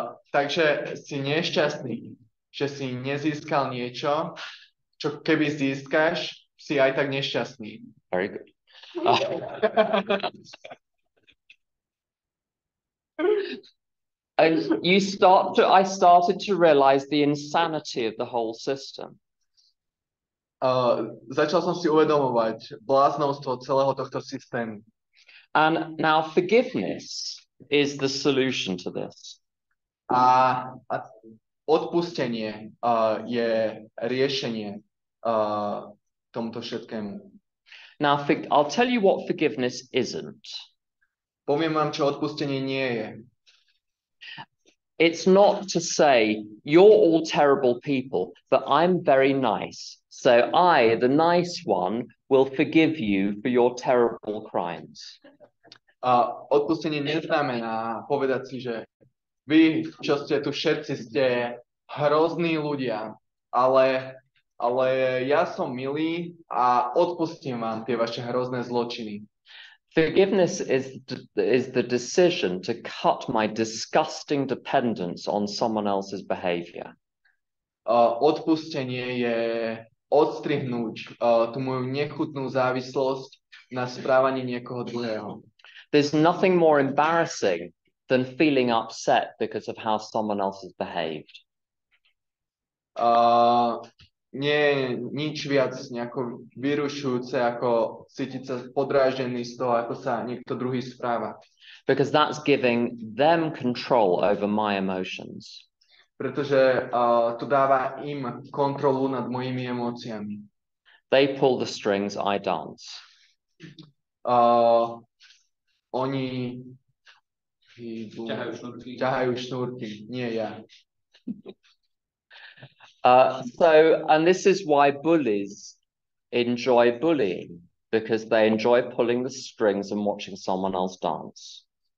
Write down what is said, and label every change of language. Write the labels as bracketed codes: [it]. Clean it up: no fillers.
[sk] Takže si nešťastný, že si nezískal niečo, čo keby získaš, si aj tak nešťastný. [en] Very good. And I started to realize the insanity of the whole system. [sk] Začal som si uvedomovať bláznostvo celého tohto systému. [en] And now forgiveness is the solution to this. [sk] A odpustenie je riešenie tomuto všetkému. [en] Now, I'll tell you what forgiveness isn't. [sk] Poviem vám, čo odpustenie nie je. [en] It's not to say, you're all terrible people, but I'm very nice. So I, the nice one, will forgive you for your terrible crimes. [sk] Odpustenie neznamená povedať si, že vy, čo ste tu všetci, ste hrozní ľudia, ale ja som milý a odpustím vám tie vaše hrozné zločiny. [en] Forgiveness is the decision to cut my disgusting dependence on someone else's behavior. [sk] Odpustenie je odstrihnúť tú moju nechutnú závislosť na správaní niekoho druhého. [en] There's nothing more embarrassing than feeling upset because of how someone else has behaved. [sk] Nie je nič viac nejako vyrušujúce, ako cítiť sa podráždený z toho, ako sa niekto druhý správa. [en] Because that's giving them control over my emotions. [sk] Pretože to dáva im kontrolu nad mojimi emóciami. [en] They pull the strings, I dance. [sk] Oni ťahajú šnúrky, nie ja. [en] And this is why bullies enjoy bullying, because they enjoy pulling the strings and watching someone else dance.